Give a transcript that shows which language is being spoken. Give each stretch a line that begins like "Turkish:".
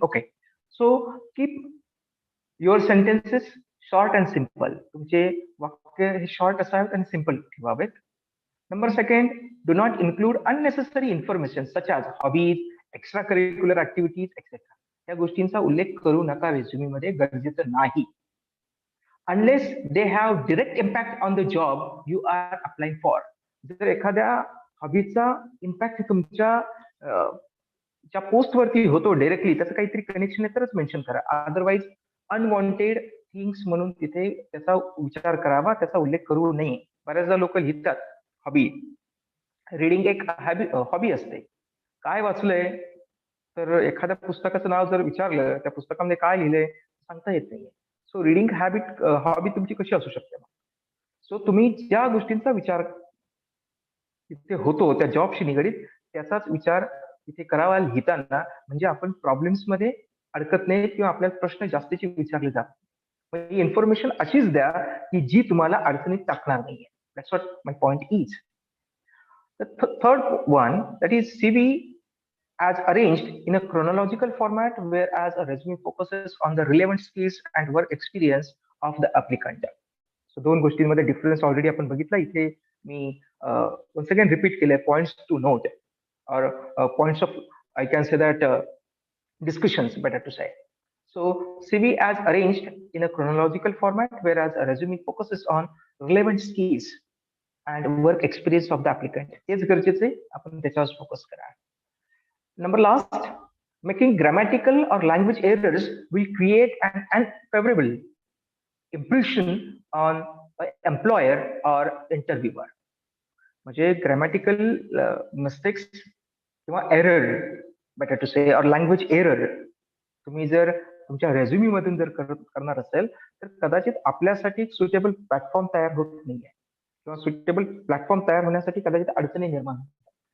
English: Okay, so keep your sentences short and simple.
Marathi: तुमचे वाक्य हे शॉर्ट असावेत आणि सिम्पल ठेवावेत.
English: Number second, do not include unnecessary information such as hobbies, extra curricular activities etcetera.
Marathi: या गोष्टींचा उल्लेख करू नका रेझ्युमी मध्ये, गरजेचं नाही.
English: Unless they have direct impact on the job you are applying for.
Marathi: जर एखाद्या हॉबीचा इम्पॅक्ट तुमच्या ज्या पोस्टवरती होतो डायरेक्टली, त्याचं काहीतरी कनेक्शन आहे तरच मेन्शन करा. अदरवाईज अनवॉन्टेड थिंग्स म्हणून तिथे त्याचा विचार करावा, त्याचा उल्लेख करू नये. बऱ्याचदा लोक लिहितात हॉबी. रिडिंग एक हॉबी असते. काय वाचलंय तर एखाद्या पुस्तकाचं नाव जर विचारलं, त्या पुस्तकामध्ये काय लिहिलंय सांगता येत नाहीये. सो रिडिंग हॉबी तुमची कशी असू शकते? सो तुम्ही ज्या गोष्टींचा विचार तिथे होतो त्या जॉबशी निगडीत, त्याचाच विचार तिथे करावा लिहिताना, म्हणजे आपण प्रॉब्लेम्स मध्ये अडकत नाही किंवा आपल्याला प्रश्न जास्तीचे विचारले जातात. ही इन्फॉर्मेशन अशीच द्या की जी तुम्हाला अडचणीत टाकणार नाहीये.
English: That's what my point is. The third one, that is CV as arranged in a chronological format, whereas a resume focuses on the relevant skills and work experience of the applicant.
Marathi: So दोन गोष्टींमध्ये difference already आपण बघितला. इथे मी
English: once again repeat केले points to note, or points of, I can say that, discussions, better to say. So CV as arranged in a chronological format, whereas a resume focuses on relevant skills and work experience of the applicant.
Marathi: हेच गरजेचे, आपण त्याच्यावर focus करा.
English: Number last, making grammatical or language errors will create an unfavorable impression on employer or interviewer.
Marathi: म्हणजे grammatical mistakes किंवा error, better to से, और language error तुम्ही जर तुमच्या रेझ्युमी मधून जर करणार असेल तर कदाचित आपल्यासाठी सुटेबल प्लॅटफॉर्म तयार होत नाहीये, किंवा सुटेबल प्लॅटफॉर्म तयार होण्यासाठी कदाचित अडचणी निर्माण होतात.